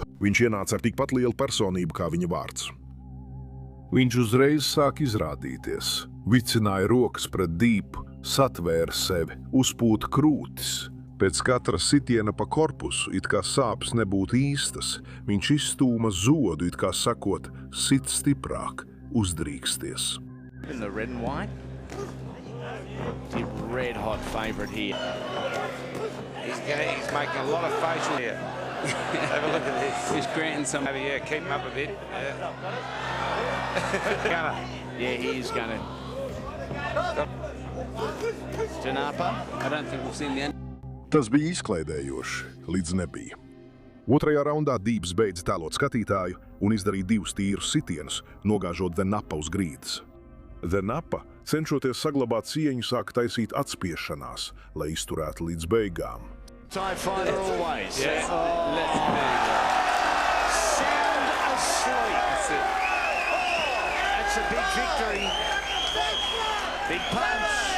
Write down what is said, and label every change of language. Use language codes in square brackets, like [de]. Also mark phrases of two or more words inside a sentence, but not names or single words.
[lv] Viņš ienāca ar tikpat lielu personību kā viņa vārds. Viņš uzreiz sāk izrādīties, vicināja rokas pret dīpu, satvēra sevi, uzpūta krūtis. Pēc katra sitiena pa korpusu, it kā sāpes nebūtu īstas, viņš izstūma zodu, it kā sakot, sit stiprāk, uzdrīksties. [en] In the red and white. The red hot favorite here. He's making a lot of facial here. Have a look at this. He's granting some. Yeah, keep him up a bit. Yeah, he is gonna. Janapa. I don't think we've seen the end. [lv] Tas bija izklaidējoši, līdz nebija. Otrajā raundā Dīps beidza tēlot skatītāju un izdarīja 2 tīrus sitienus, nogāžot The Napa uz grīdas. The Napa, cenšoties saglabāt cieņu, sāk taisīt atspiešanās, lai izturētu līdz beigām. [en] Time fighter always. Yeah. Let's Sound asleep. That's it. That's a big victory. Big punch.